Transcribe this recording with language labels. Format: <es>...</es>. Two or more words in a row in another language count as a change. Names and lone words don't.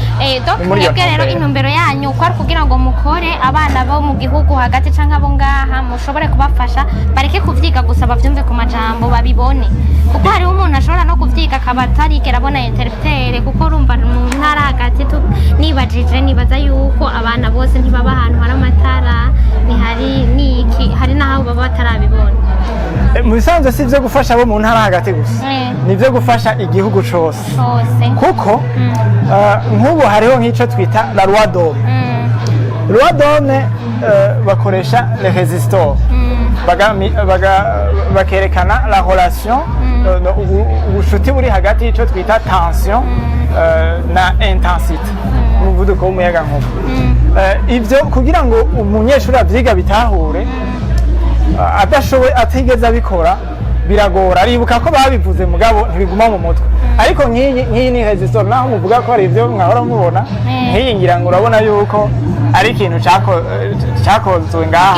<rn>Mwebwe rero intumbero yanyu ko ari kugira ngo mukore abana bo mu gihugu hagati canke abo ngaha mushobore kubafasha bareke kuvyiga gusa bavyumve ku majambo babibone, kuko hariho umuntu ashobora no kuvyiga akaba atarigera abona interrupteur, kuko urumva mu ntara hagati nibaza yuko abana bose ntibaba ahantu hari amatara, hari n'aho baba batarabibona. Mu bisanzwe si ivyo gufasha abo mu ntara hagati gusa, ni ivyo gufasha igihugu cose, kuko nk'ubu hariho nk'ico twita</rn> <fr>la loi d'homme. Loi d'homme bakoresha les résistors, bakerekana la relation,</fr> <rn>ubushuti buri hagati y'ico twita tension na intensité, umuvuduko w'umuyaga nkuba. Ivyo kugira ngo umunyeshuri avyiga bitahure, adashoboye atigeze abikora biragora. Aribuka ko babivuze mugabo ntibiguma mu mutwe, ariko nk'iyi ni resistor, naho muvuga ko ari ivyo mwahora mubona, nk'iyi ngira ngo urabona yuko ari ikintu cyakozwe ngaha</rn>